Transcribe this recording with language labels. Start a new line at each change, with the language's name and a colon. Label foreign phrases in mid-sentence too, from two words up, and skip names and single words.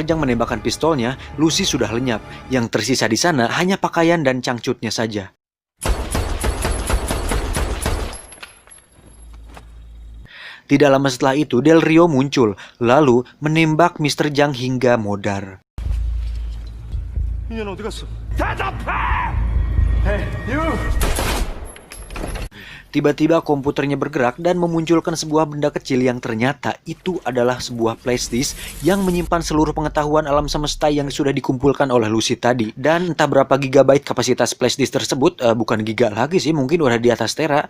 Indonesian: Zhang menembakkan pistolnya, Lucy sudah lenyap. Yang tersisa di sana hanya pakaian dan cangcutnya saja. Tidak lama setelah itu, Del Rio muncul, lalu menembak Mr. Zhang hingga modar.
Korean: 인연 어디 갔어? 대답해!
English: Hey, you!
Indonesian: Tiba-tiba komputernya bergerak dan memunculkan sebuah benda kecil yang ternyata itu adalah sebuah flashdisk yang menyimpan seluruh pengetahuan alam semesta yang sudah dikumpulkan oleh Lucy tadi. Dan entah berapa gigabyte kapasitas flashdisk tersebut, bukan giga lagi sih, mungkin udah di atas tera.